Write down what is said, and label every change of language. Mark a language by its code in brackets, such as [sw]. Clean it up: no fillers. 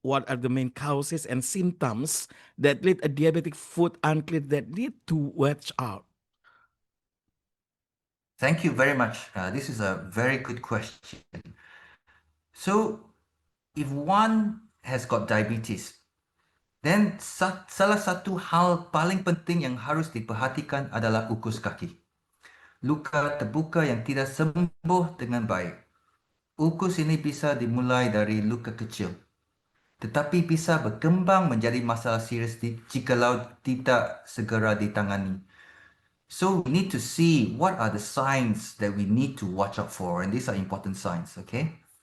[en] What are the main causes and symptoms that lead a diabetic foot unclip that need to watch out? Thank you very much. This is a very good question. So, if one has got diabetes, then [id] salah satu hal paling penting yang harus diperhatikan adalah ukus kaki. Luka terbuka yang tidak sembuh dengan baik. Ukus ini bisa dimulai dari luka kecil, tetapi bisa berkembang menjadi masalah serius jikalau tidak segera ditangani. [en] So we need to see what are the signs that we need to watch out for, and these are important signs, okay?